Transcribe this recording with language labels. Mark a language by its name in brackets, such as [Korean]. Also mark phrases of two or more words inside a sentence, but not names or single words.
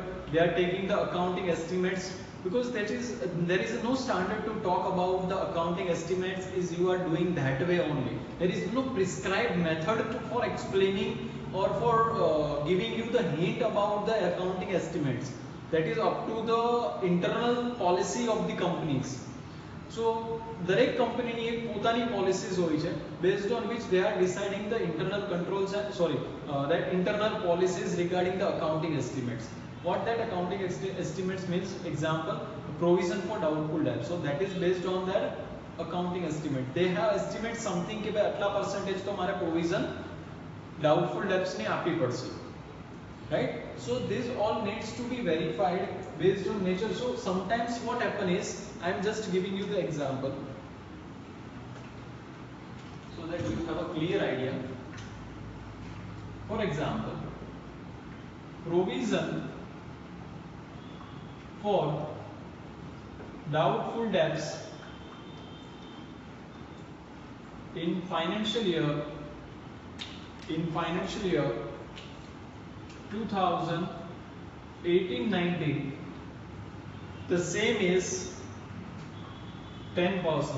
[English] They are taking the accounting estimates, because there is no standard to talk about the accounting estimates. Is you are doing that way only. There is no prescribed method for explaining or for giving you the hint about the accounting estimates. That is up to the internal policy of the companies. [Gujarati] So દરેક કંપનીની એક પોતાની પોલિસીઝ હોય છે, [English] based on which they are deciding the internal controls and that internal policies regarding the accounting estimates. What that accounting estimates means? Example, provision for doubtful debt. So that is based on their accounting estimate. They have estimated something [Gujarati] કે ભાઈ આટલા [English] percentage [Gujarati] તો મારે [English] provision doubtful debts [Gujarati] ને આપવી પડશે. [English] Right? So this all needs to be verified based on nature. So sometimes what happen is, I am just giving you the example so that you have a clear idea. For example, provision for doubtful debts in financial year 2018-19, the same is 10%.